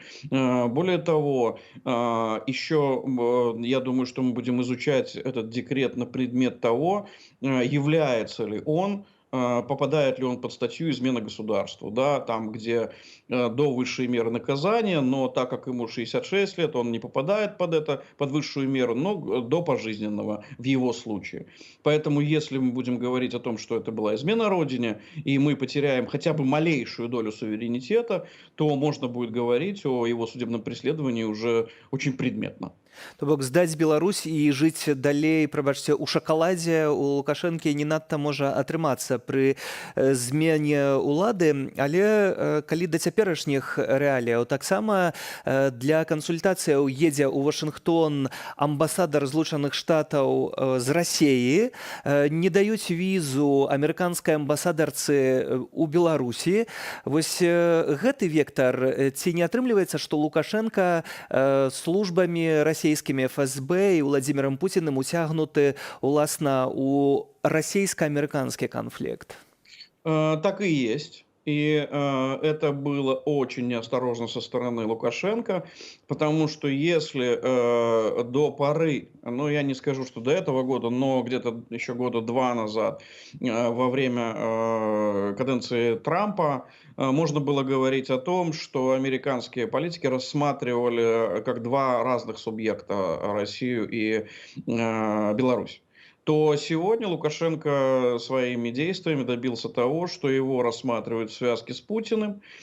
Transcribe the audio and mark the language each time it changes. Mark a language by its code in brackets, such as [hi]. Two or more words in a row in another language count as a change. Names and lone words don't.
[ru] Более того, еще я думаю, что мы будем изучать этот декрет на предмет того, является ли он, попадает ли он под статью измена государству, да, там, где до высшей меры наказания, но так как ему 66 лет, он не попадает под высшую меру, но до пожизненного в его случае. Поэтому, если мы будем говорить о том, что это была измена Родине, и мы потеряем хотя бы малейшую долю суверенитета, то можно будет говорить о его судебном преследовании уже очень предметно. [be] То бок здаць Беларусь і жыць далей, прабачце, у шакаладзе у Лукашэнкі не надта можа атрымацца пры змене ўлады, але калі да цяперашніх рэаліяў, таксама для кансультацыяў едзе ў Вашынгтон амбасадар Злучаных Штатаў з Расіі, не даюць візу амерыканскай амбасадарцы ў Беларусі. Вось гэты вектар, ці не атрымліваецца, што Лукашенко службамі расійскімі ФСБ і Владимиром Путиным уцягнуты, уласна, у расійска-амерыканскі конфликт? [ru] Так и есть. И это было очень неосторожно со стороны Лукашенко, потому что если до поры, ну я не скажу, что до этого года, но где-то еще года два назад, во время каденции Трампа, можно было говорить о том, что американские политики рассматривали как два разных субъекта Россию и Беларусь, то сегодня Лукашенко своими действиями добился того, что его рассматривают в связке с Путиным,